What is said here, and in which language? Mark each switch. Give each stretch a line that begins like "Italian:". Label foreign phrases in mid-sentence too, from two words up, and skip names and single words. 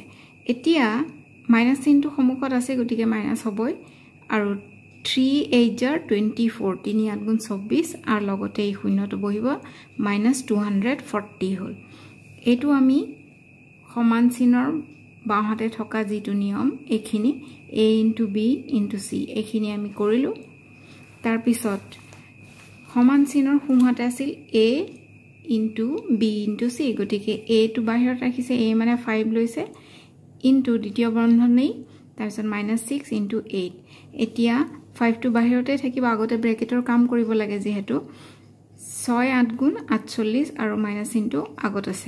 Assamese: এতিয়া মাইনাছ চিনটো সন্মুখত আছে, গতিকে মাইনাছ হ'বই। আৰু 3 8 24, 3 8 গুণ 24 আৰু লগতে এই শূন্যটো বহিব, -240 হ'ল। এইটো আমি সমান চিনৰ বাওঁহাতে থকা যিটো নিয়ম, এইখিনি
English: a into b into c
Assamese: এইখিনি আমি কৰিলোঁ। তাৰপিছত সমান চিনৰ সোঁহাতে আছিল
English: a into b into c,
Assamese: গতিকে aটো বাহিৰত ৰাখিছে, a মানে 5 লৈছে into দ্বিতীয় বন্ধনী, তাৰপিছত -6 into 8। এতিয়া 5টো বাহিৰতে থাকিব, আগতে ব্ৰেকেটৰ কাম কৰিব লাগে যিহেতু। 6 8 গুণ 48 আৰু মাইনাছ চিনটো আগত আছে।